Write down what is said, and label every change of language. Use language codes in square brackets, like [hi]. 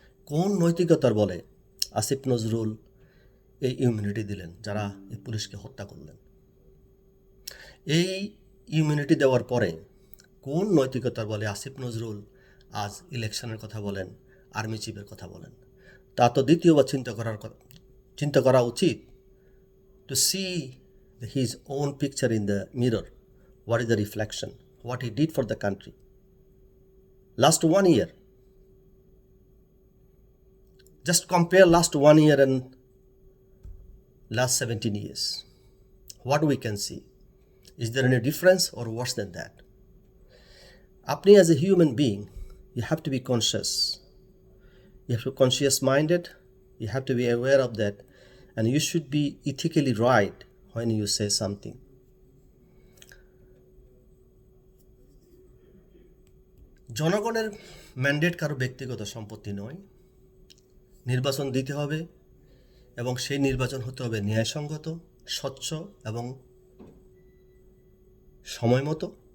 [bn] কোন নৈতিকতার বলে আসিফ নজরুল এই ইমিউনিটি দিলেন যারা এই পুলিশকে হত্যা করলেন? এই ইমিউনিটি দেওয়ার পরে কোন নৈতিকতার বলে আসিফ নজরুল আজ ইলেকশনের কথা বলেন, আর্মি চিফের কথা বলেন? তা তো দ্বিতীয়বার চিন্তা করা উচিত। [en] To see his own picture in the mirror, what is the reflection, what he did for the country last 1 year. Just compare last 1 year and last 17 years. What we can see, is there any difference or worse than that? Apni as a human being, you have to be conscious, you have to be conscious minded, you have to be aware of that, and you should be ethically right when you say something. [bn] জনগণের mandate কারো ব্যক্তিগত সম্পত্তি নয়। নির্বাচন দিতে হবে এবং সেই নির্বাচন হতে হবে ন্যায়সঙ্গত, স্বচ্ছ এবং সময় মতো।